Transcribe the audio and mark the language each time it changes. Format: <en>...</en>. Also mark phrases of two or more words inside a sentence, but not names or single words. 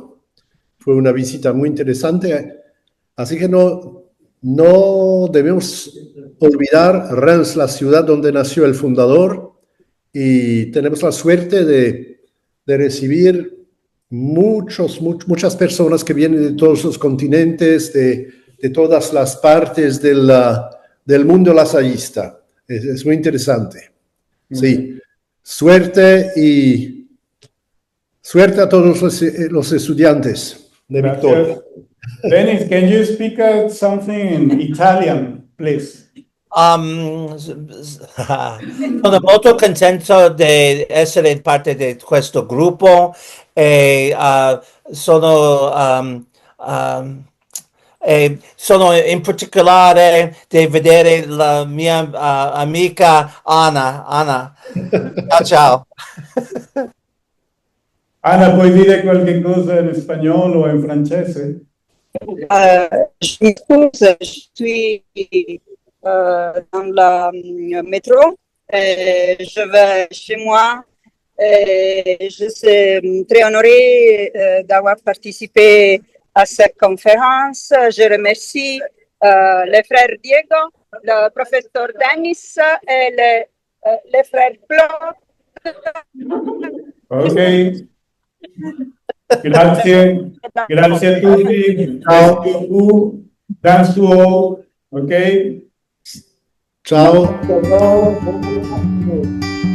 <es>Fue una visita muy interesante, así que no debemos olvidar Rennes, la ciudad donde nació el fundador, y tenemos la suerte de recibir muchas personas que vienen de todos los continentes, de todas las partes del mundo lasallista. Es muy interesante. Sí. Suerte a todos los estudiantes de Victoria.</es> <en>Dennis, can you speak something in Italian, please?</en> <it>Sono molto contento di essere parte di questo gruppo e sono in particolare di vedere la mia amica Anna. Ciao. Anna, puoi dire qualche cosa in spagnolo o in francese?</it> <fr>Je m'excuse, je suis dans le métro, je vais chez moi. Je suis très honorée d'avoir participé à cette conférence. Je remercie le frère Diego, le professeur Dennis et le frère Claude.</fr> <it>Ok. Grazie a tutti.</it> <en>Thanks to all. Ok.</en> <it>Ciao.</it>